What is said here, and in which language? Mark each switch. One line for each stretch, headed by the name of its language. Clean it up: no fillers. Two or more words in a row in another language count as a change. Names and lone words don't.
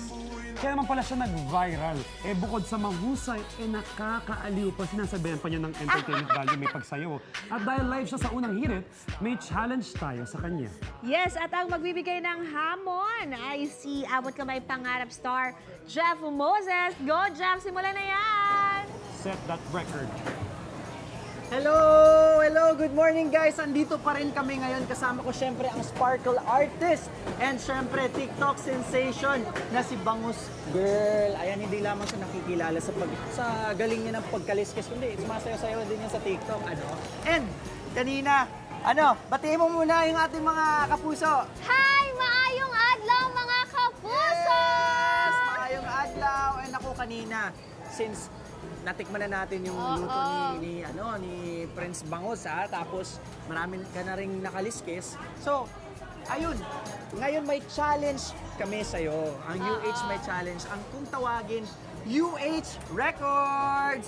Filipino: Kaya naman pala siya nag-viral. Eh, bukod sa mahusay, nakakaaliw pa. Sinasabihan pa niya ng
English: entertainment value,
Filipino: may pagsayaw. At dahil live siya sa unang hirit, may challenge tayo sa kanya. Yes, at ang magbibigay ng hamon ay si Abot Kamay Pangarap star, Jeff Moses. Go, Jeff! Simulan na yan!
English: Set that record. Hello! Hello! Good morning guys!
Filipino: Andito pa rin kami ngayon. Kasama ko syempre ang Sparkle Artist and syempre
English: TikTok sensation
Filipino: na si Bangus Girl. Ayan, hindi lamang siya nakikilala sa galing niya ng pagkaliskis, kundi sumasayaw-sayaw din niya sa TikTok. And kanina, batiin mo muna yung ating mga kapuso. Hi!
Hiligaynon: Maayong adlaw mga kapuso! Yes! Maayong adlaw!
Filipino: And ako kanina, since natikman na natin yung luto ni Prince Bangus, ha? Tapos marami ka na rin nakaliskis. So, ayun. Ngayon may challenge kami sa'yo. Ang UH may challenge. Ang kung tawagin, UH Records.